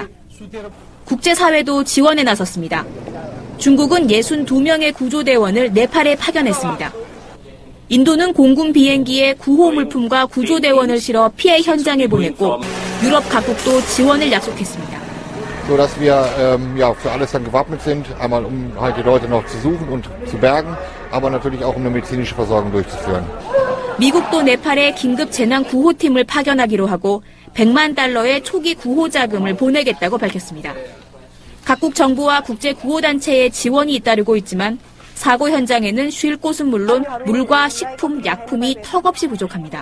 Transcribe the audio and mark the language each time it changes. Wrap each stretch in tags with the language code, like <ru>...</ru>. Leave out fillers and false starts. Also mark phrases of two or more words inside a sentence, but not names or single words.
<ko>국제사회도 지원에 나섰습니다. 중국은 62명의 구조대원을 네팔에 파견했습니다. 인도는 공군 비행기에 구호 물품과 구조대원을 실어 피해 현장에 보냈고 유럽 각국도 지원을 약속했습니다.</ko> <de>sodass wir für alles dann gewappnet sind, einmal halt die Leute noch zu suchen und zu bergen, aber natürlich auch eine medizinische Versorgung durchzuführen.</de> <ko>미국도 네팔에 긴급 재난 구호팀을 파견하기로 하고 $1,000,000의 초기 구호 자금을 보내겠다고 밝혔습니다. 각국 정부와 국제 구호단체의 지원이 잇따르고 있지만 사고 현장에는 쉴 곳은 물론 물과 식품, 약품이 턱없이 부족합니다.</ko>